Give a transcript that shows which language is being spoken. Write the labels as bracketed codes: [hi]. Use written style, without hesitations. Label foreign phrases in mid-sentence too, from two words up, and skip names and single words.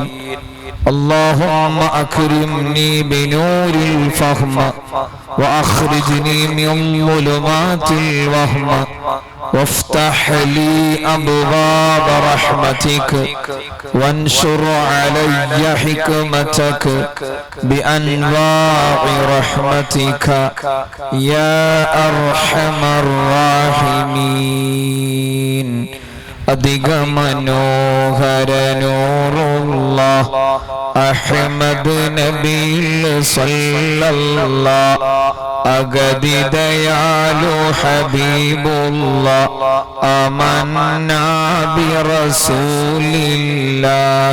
[ar] اللهم أكرمني بنور الفهم وأخرجني من ظلمات الوهم، وافتح لي أبواب رحمتك وانشر علي حكمتك بأنواع رحمتك يا أرحم الراحمين. [ml] അധിക മനോഹരനൂറുള്ള അഹ്മദ് നബിയിൽ സല്ലല്ലാഹ്, അഗതിദയാലു ഹബീബുല്ലാഹ്, [ar] آمنا برسول الله.